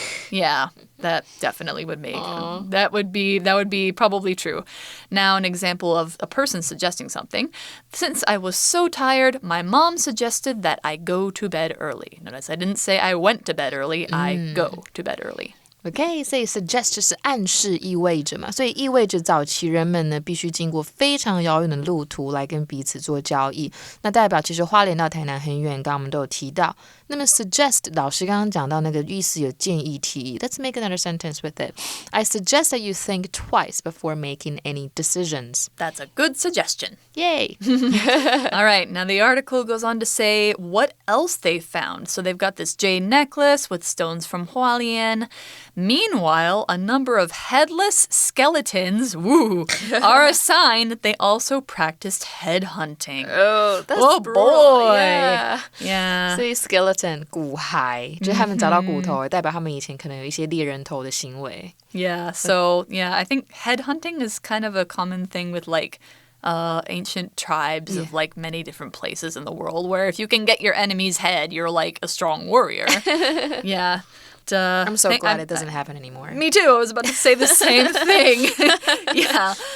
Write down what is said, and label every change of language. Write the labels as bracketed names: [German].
[English] Yeah, that definitely would make. That would be probably true. Now an example of a person suggesting something. Since I was so tired, my mom suggested that I go to bed early. Notice I didn't say I went to bed early, I go to bed early. [Chinese] OK， 所以 suggest 就是暗示意味着嘛，所以意味着早期人们呢必须经过非常遥远的路途来跟彼此做交易。那代表其实花莲到台南很远，刚刚我们都有提到。那么 suggest 老师刚刚讲到那个意思有建议提议。 [English] Let's make another sentence with it. I suggest that you think twice before making any decisions. That's a good suggestion. Yay! All right, now the article goes on to say what else they found. So they've got this jade necklace with stones from Hualien. Meanwhile, a number of headless skeletons, are a sign that they also practiced headhunting. Oh, that's brutal. Boy! Yeah. [Chinese] 所以 skeleton 骨骸，就是他们找到骨头，代表他们以前可能有一些猎人头的行为。 [English] Yeah, so I think headhunting is kind of a common thing with ancient tribes of many different places in the world, where if you can get your enemy's head, you're like a strong warrior. Yeah. I'm so glad it doesn't happen anymore. Me too. I was about to say the same thing. Yeah.